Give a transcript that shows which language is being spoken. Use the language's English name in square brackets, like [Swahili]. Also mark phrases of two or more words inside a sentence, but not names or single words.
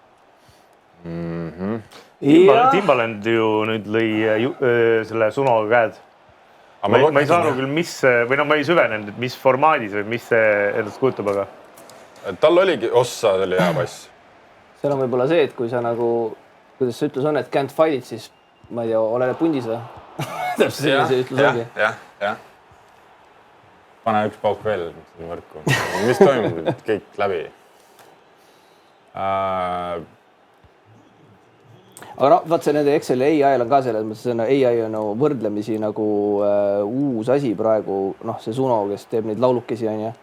[Estonian] Timbaland ju nüüd lõi selle Sunoga käed. Ma ei saanud küll, mis, või no ma ei süvenenud, mis formaadis või mis see endast kujutab, aga... Tal oligi, ossa, see oli hea pass. Seal on võib-olla see, et kui sa nagu, kuidas see ütlus on, et [English] can't fight it, [Estonian] siis ma ei tea, olele pundis või? Täpselt sellise ütlus ongi. Jah. Pane üks pauk veel võrku. Mis toimub kõik läbi? Aga no, vaat see nende Exceli AI-l on ka selles mõttes, AI on võrdlemisi nagu uus asi praegu, noh, see Suno, kes teeb neid laulukesi, on ja.